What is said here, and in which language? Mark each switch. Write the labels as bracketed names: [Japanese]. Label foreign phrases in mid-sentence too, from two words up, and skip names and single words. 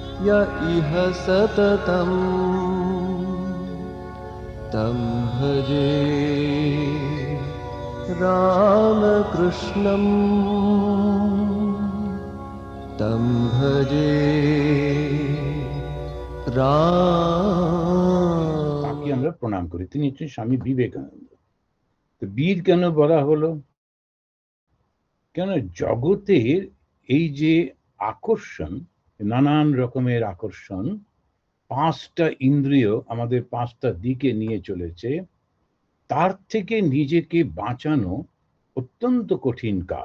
[Sanskrit] य इह सततं तं भजे रामकृष्णं तं भजे [Bangla] তাকে আমরা প্রণাম করি। তিনি হচ্ছেন স্বামী বিবেকানন্দ। তো বীর কেন বলা হলো? কেন জগতের এই যে আকর্ষণ, নানান রকমের আকর্ষণ, পাঁচটা ইন্দ্রিয় আমাদের পাঁচটা দিকে নিয়ে চলেছে, তার থেকে নিজেকে বাঁচানো অত্যন্ত কঠিন কাজ।